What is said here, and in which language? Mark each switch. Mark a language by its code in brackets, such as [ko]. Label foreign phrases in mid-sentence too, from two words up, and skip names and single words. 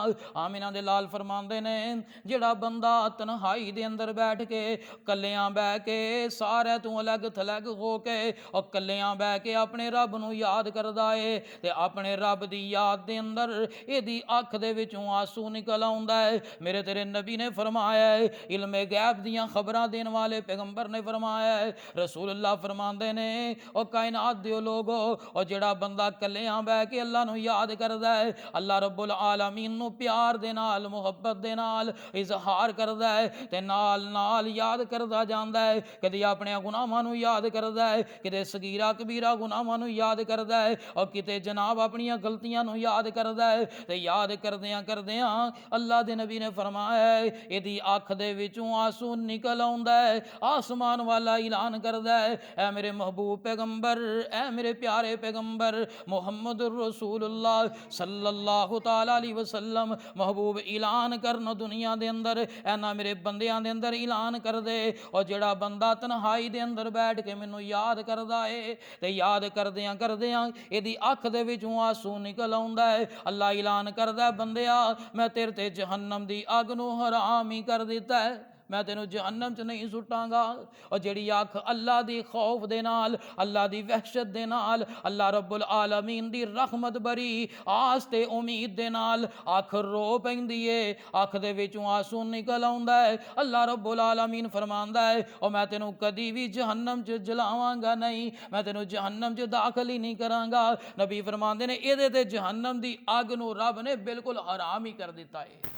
[pa] آمنہ دے لال فرماندے نیں، جیہڑا بندہ تنہائی دے اندر بیٹھ کے کلیاں بہہ کے سارے تو الگ تھلگ ہو کے اور کلیاں بہہ کے اپنے رب نوں یاد کردا ہے تے اپنے رب دی یاد دے اندر ایہدی اکھ دے وچوں آنسو نکل آؤندا ہے. میرے تیرے نبی نے فرمایا ہے، علمِ غیب دیاں خبراں دینے والے پیغمبر نے فرمایا ہے، رسول اللہ فرماندے نیں، او کائنات دیو لوگو، اور جیہڑا بندہ کلیاں بہہ کے اللہ نوں یاد کردا ہے, [ar] الله رب العالمين [pa] نوں پیار دے نال، محبت دے نال اظہار کردا ہے تے نال نال یاد کردا جاندا ہے. کدی اپنے گناہاں نوں یاد کردا ہے، کتے صغیرہ کبیرہ گناہاں نوں یاد کردا ہے، اور کتے جناب اپنی غلطیاں نوں یاد کردا ہے. تے یاد کردیاں کردیاں اللہ دے نبی نے فرمایا ہے، ایہدی اکھ دے وچوں آنسو نکل آؤندا ہے، آسمان والا اعلان کردا ہے، اے میرے محبوب پیغمبر، اے میرے پیارے پیغمبر محمد [ar] رسول الله صلى الله تعالى عليه وسلم, [pa] محبوب اعلان کرن دنیا دے اندر، اینہاں میرے بندیاں دے اندر اعلان کر دے، اور جیہڑا بندہ تنہائی دے اندر بیٹھ کے مینوں یاد کردا ہے تے یاد کردیاں کردیاں ایہدی اکھ دے وچوں آنسو نکل آؤندا ہے، اللہ اعلان کردا، بندیا میں تیرے تے جہنم دی اگ نوں حرام ہی کر دتا ہے، میں تینوں جہنم چ نہیں سٹاں گا. اور جیہڑی اکھ اللہ دی خوف دے نال، اللہ دی وحشت دے نال, [ar] الله رب العالمين [pa] دی رحمت بھری آس تے امید دے نال اکھ رو پیندی ہے، اکھ دے وچوں آنسو نکل آؤندا ہے, [ar] الله رب العالمين [pa] فرماندا ہے، اور میں تینوں کدی بھی جہنم چ جلاواں گا نہیں، میں تینوں جہنم چ داخل ہی نہیں کراں گا. نبی فرماندے نیں، ایہدے تے جہنم دی اگ نوں رب نے بالکل حرام ہی کر دتا ہے.